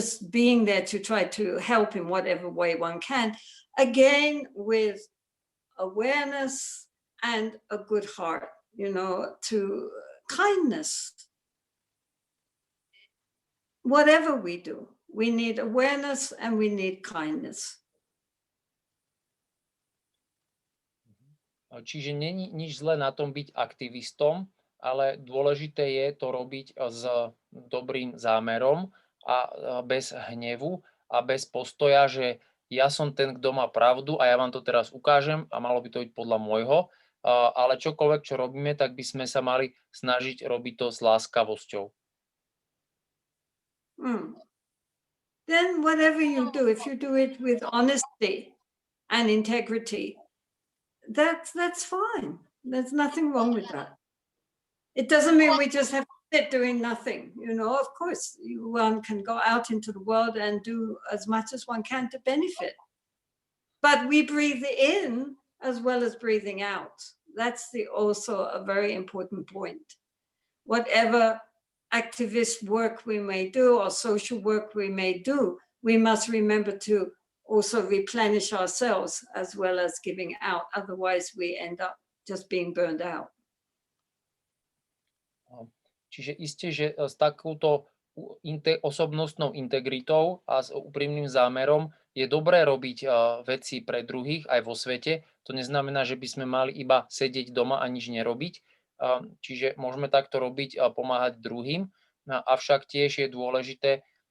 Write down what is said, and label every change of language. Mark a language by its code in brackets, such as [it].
[en] being there to try to help in whatever way one can, again, with awareness and a good heart, to kindness. Whatever we do, we need awareness and we need kindness. [sk] Čiže není nič zlé na tom byť aktivistom, ale dôležité je to robiť s dobrým zámerom a bez hnevu a bez postoja, že ja som ten, kto má pravdu a ja vám to teraz ukážem a malo by to byť podľa môjho, ale čokoľvek, čo robíme, tak by sme sa mali snažiť robiť to s láskavosťou. [en] Then whatever you do, if you do it with honesty and integrity, that's fine. There's nothing wrong with that. It doesn't mean we just have to sit doing nothing. Of course, one can go out into the world and do as much as one can to benefit. But we breathe in as well as breathing out. That's also a very important point. Whatever activist work we may do or social work we may do, we must remember to also replenish ourselves as well as giving out. Otherwise, we end up just being burned out. [sk] Čiže isté, že s takouto osobnostnou integritou a s úprimným zámerom je dobré robiť veci pre druhých aj vo svete. To neznamená, že by sme mali iba sedieť doma a nič nerobiť. Čiže môžeme takto robiť a pomáhať druhým. Avšak tiež je dôležité